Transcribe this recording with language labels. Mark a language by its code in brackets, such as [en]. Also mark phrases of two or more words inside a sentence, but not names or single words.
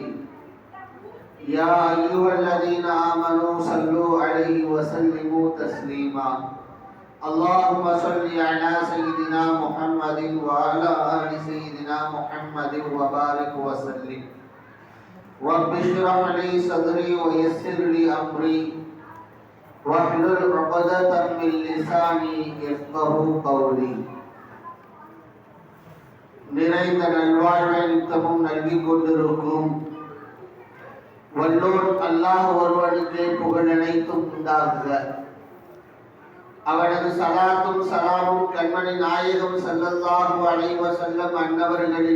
[ar] يا أيها الذين آمنوا صلوا عليه وسلموا تسليما اللهم صل على سيدنا محمد وعلى آل سيدنا محمد وبارك وسلم رب اشرح لي صدري ويسر لي أمري واحلل عقدة من لساني يفقهوا قولي [ta] நிறைந்த நல்வாழ்வை நித்தமும் நல்கிக் கொண்டிருக்கும் வல்லோன் அல்லாஹ் ஒருவனுக்கே புகழ் அனைத்தும் உண்டாகுக. அவனது சலாத்தும் சலாமும் கண்மணி நாயகம் [ar] صلى الله عليه وسلم [ta] அன்னவர்களின்